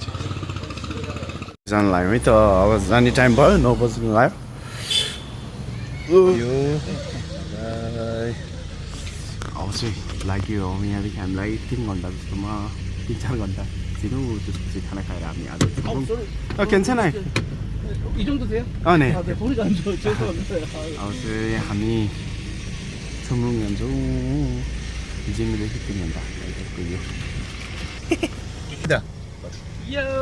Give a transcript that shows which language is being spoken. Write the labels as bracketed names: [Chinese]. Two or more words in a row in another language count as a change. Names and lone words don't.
[Nepali] जान लाग्यो है त, अब जाने टाइम भयो, 9 बज्नु लाग्यो। अब चाहिँ लाग्यो यहाँदेखि हामीलाई 3 घन्टा जस्तोमा 3-4 घन्टा छिटो। त्यसपछि खाना खाएर हामी आज 괜찮아 [Korean] 이 정도 돼요? 아, 네. 네, 머리가 안 좋아요. 죄송합니다. [Nepali] 아무튼 हामी छुमरुङ जान्छौँ। जिमदेखि 3 घन्टा पुग्यो। यो